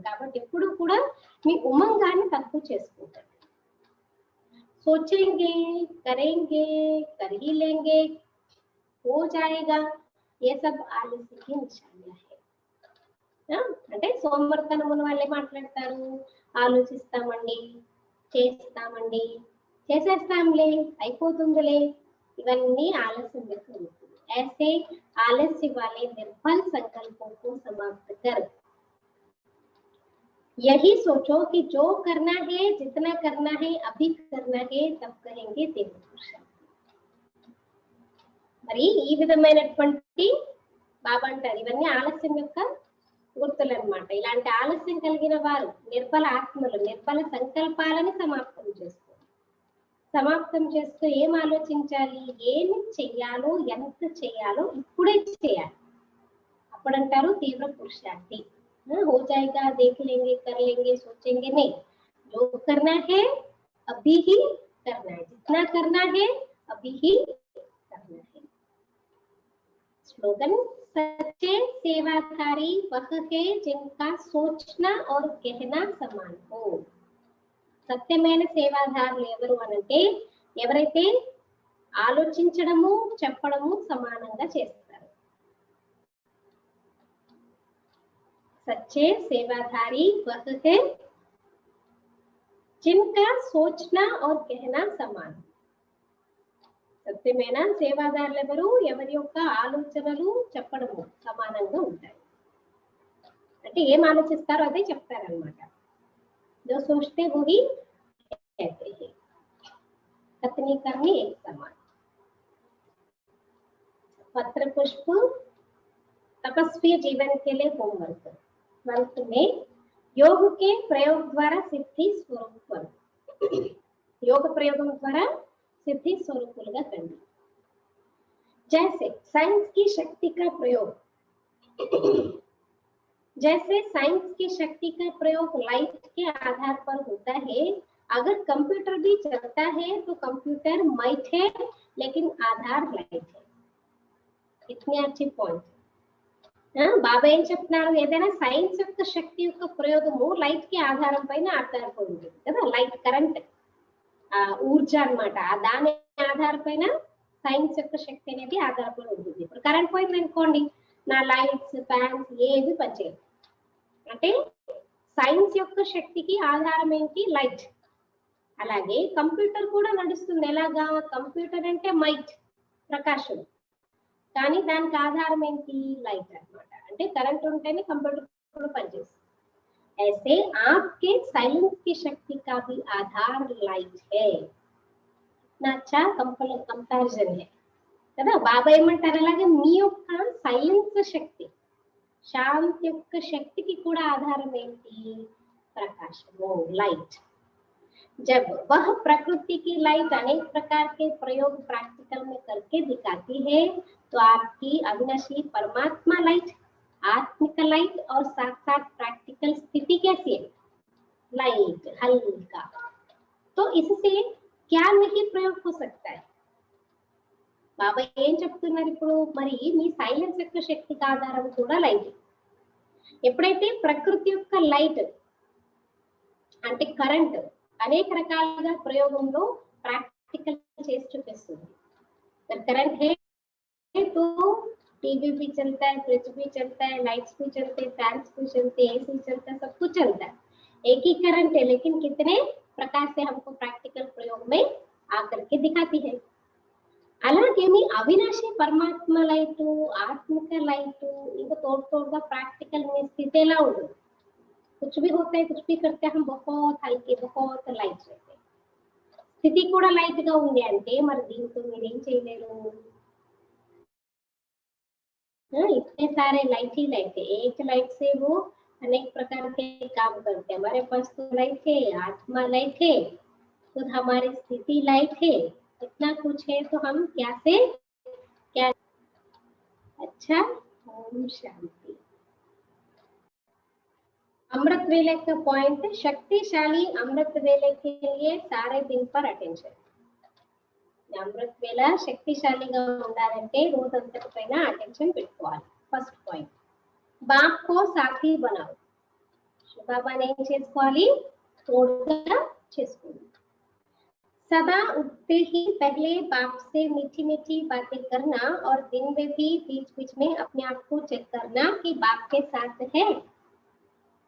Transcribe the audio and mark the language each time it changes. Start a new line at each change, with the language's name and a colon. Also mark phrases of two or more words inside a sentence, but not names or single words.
Telugu: కాబట్టి ఎప్పుడు కూడా మీ ఉమంగాన్ని తక్కువ చేసుకుంటారు।
Hindi: सोचेंगे करेंगे कर ही लेंगे हो जाएगा, ये सब आलस्य की निशानियां है।
Telugu: అంటే సోమర్తనం ఉన్న వాళ్ళే మాట్లాడతారు, ఆలోచిస్తామండి, చేస్తామండి, చేసేస్తాంలే, అయిపోతుందిలే, ఇవన్నీ ఆలస్యం యొక్క రూపం।
Hindi: ऐसे आलस्य वाले निर्बल संकल्पों को समाप्त कर यही सोचो कि जो करना है, जितना करना है, अभी करना है, तब कहेंगे देव पुरुषार्थी।
Telugu: మరి ఈ విధమైనటువంటి బాబా అంటారు ఇవన్నీ ఆలస్యం యొక్క గుర్తులు అన్నమాట। ఇలాంటి ఆలస్యం కలిగిన వారు నిర్బల ఆత్మలు, నిర్బల సంకల్పాలని సమాప్తం చేస్తూ ఏం ఆలోచించాలి, ఏమి చెయ్యాలో, ఎంత చెయ్యాలో ఇప్పుడే చేయాలి। అప్పుడంటారు తీవ్ర పురుషార్థి।
Hindi: हो जाएगा, देख लेंगे, कर लेंगे, सोचेंगे, नहीं, जो करना है अभी ही करना है, जितना करना है अभी ही करना है। स्लोगन, सच्चे सेवाकारी वह है जिनका सोचना और कहना समान हो।
Telugu: సత్యమైన సేవాదారులు ఎవరు అనంటే ఎవరైతే ఆలోచించడము చెప్పడము సమానంగా చేస్తారు।
Hindi: सच्चे सेवाधारी वह है जिनका सोचना और कहना समान।
Telugu: సత్యమైన సేవాదారులు ఎవరు, ఎవరి యొక్క ఆలోచనలు చెప్పడము సమానంగా ఉంటాయి। అంటే ఏం ఆలోచిస్తారో అదే చెప్తారన్నమాట।
Hindi: जो सोचते वो ही कहते हैं, कथनी करनी एक समान। पत्र पुष्प तपस्वी जीवन के लिए होमवर्क। मंत्र में योग के प्रयोग द्वारा सिद्धि स्वरूप,
Telugu: యోగ ప్రయోగం ద్వారా సిద్ధి స్వరూపులుగా కండి।
Hindi: जैसे साइंस की शक्ति का प्रयोग, जैसे साइंस की शक्ति का प्रयोग लाइट के आधार पर होता है, अगर कंप्यूटर भी चलता है तो कंप्यूटर माइट है लेकिन आधार लाइट है। इतनी अच्छी पॉइंट।
Telugu: బాబా ఏం చెప్తున్నారు, ఏదైనా సైన్స్ యొక్క శక్తి యొక్క ప్రయోగము లైట్ కి ఆధారం పైన ఆధారపడి ఉంటుంది కదా। లైట్ కరెంట్ ఊర్జ అన్నమాట, దాని ఆధారం పైన సైన్స్ యొక్క శక్తి అనేది ఆధారపడి ఉంటుంది। ఇప్పుడు కరెంట్ పోయింది అనుకోండి, నా లైట్స్ ఫ్యాన్స్ ఏవి పనిచేయవు। అంటే సైన్స్ యొక్క శక్తికి ఆధారం ఏంటి, లైట్। అలాగే కంప్యూటర్ కూడా నడుస్తుంది ఎలాగా, కంప్యూటర్ అంటే మైట్ ప్రకాశం, కానీ దానికి ఆధారం ఏంటి, లైట్ అన్నమాట। అంటే కరెంట్ ఉంటేనే కంప్యూటర్ కూడా పనిచేస్తుంది।
Hindi: ऐसे आपके साइलेंस की शक्ति का भी आधार लाइट है। इतना अच्छा कंपैरिजन है కదా।
Telugu: బాబా ఏమంటారు, అలాగే మీ యొక్క సైలెన్స్ శక్తి, శాంతి యొక్క శక్తికి కూడా ఆధారం ఏంటి, ప్రకాశము, లైట్।
Hindi: जब वह प्रकृति की लाइट अनेक प्रकार के प्रयोग प्रैक्टिकल में करके दिखाती है तो आपकी अविनाशी परमात्मा लाइट, आत्मिक लाइट और साथ साथ प्रैक्टिकल स्थिति कैसी है, लाइट, हल्का। तो इससे क्या नहीं प्रयोग हो सकता है।
Telugu: బాబా ఏం చెప్తున్నారు ఇప్పుడు, మరి మీ సైలెన్స్ యొక్క శక్తికి ఆధారం కూడా లైట్। ఎప్పుడైతే ప్రకృతి యొక్క లైట్ అంటే కరెంట్ అనేక రకాలుగా ప్రయోగంలో ప్రాక్టికల్ చేసి చూపిస్తుంది।
Hindi: करंट है तो टीवी भी चलता है, फ्रिज भी चलता है, लाइट्स भी चलते हैं, फैंस भी चलते हैं, एसी चलता है, सब कुछ चलता है। एक ही करंट है लेकिन कितने प्रकार से हमको प्रैक्टिकल प्रयोग में आकर के दिखाती है।
Telugu: అలాగే మీ అవినాశి పరమాత్మ లైట్, ఆత్మిక లైట్ ఇంకా తోడుగా ప్రాక్టికల్
Hindi: में स्थिति
Telugu: ఎలా ఉంటుంది।
Hindi: कुछ भी होता है, कुछ भी करते हैं, हम बहुत हल्के, बहुत लाइट रहते हैं।
Telugu: స్థితి కూడా లైట్ గా ఉంది అంటే మరి దీంతో మీరేం చేయలేరు।
Hindi: इतने सारे लाइट ही लाइट है, एक लाइट से वो अनेक प्रकार के काम करते हैं। हमारे पास तो लाइट है, आत्मा लाइट है, खुद हमारी स्थिति लाइट है, इतना कुछ है तो हम क्या से क्या। अच्छा, ओम शांति। अमृत वेले का पॉइंट, शक्तिशाली अमृत वेले के लिए सारे दिन पर अटेंशन।
Telugu: అమృత వేళ శక్తిశాలిగా ఉండాలంటే రోజంతటి పైన అటెన్షన్ పెట్టుకోవాలి।
English: first point,
Hindi: बाप को साथी बनाओ।
Telugu: బాబాని ఏం చేసుకోవాలి, తోడుగా చేసుకోవాలి।
Hindi: सदा उठते ही पहले बाप से मीठी मीठी बातें करना और दिन में भी बीच बीच में अपने आप को चेक करना कि बाप के साथ है।